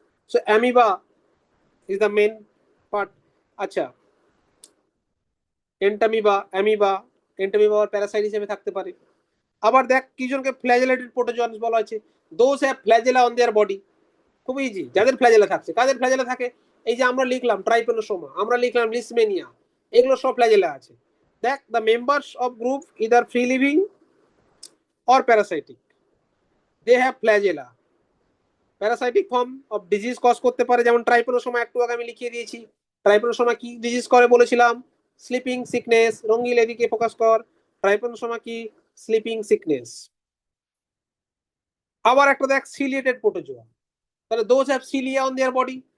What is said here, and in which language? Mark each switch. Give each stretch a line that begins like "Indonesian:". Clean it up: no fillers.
English: So amoeba is the main part.
Bangla: আচ্ছা, Entamoeba, amoeba, Entamoeba আর Parasite হিসেবে থাকতে পারে। আবার দেখ কিছুজনকে ফ্ল্যাজেলেটেড প্রোটোজোয়ান্স বলা হয়েছে,
English: Those have flagella on their body.
Bangla: খুব ইজি, যাদের ফ্ল্যাজেলা থাকছে। কাদের ফ্ল্যাজেলা থাকে? এই যে আমরা লিখলাম ট্রাইপেনোসোমা, আমরা লিখলাম লিসমেনিয়া, এগুলো সব ফ্ল্যাজেলা আছে।
English: দেখ, the members of group either free living or parasitic, they have flagella. Parasitic form of disease
Bangla: cause করতে পারে, যেমন ট্রাইপেনোসোমা একটু আগে আমি লিখিয়ে দিয়েছি। ট্রাইপেনোসোমা কি ডিজিজ করে বলেছিলাম? Sleeping sickness. রঙ্গিল এদিকে ফোকাস কর। ট্রাইপেনোসোমা কি? Sleeping sickness. আবার একটা দেখ সিলিয়েটেড প্রোটোজোয়া, তাহলে
English: Those have cilia on their body.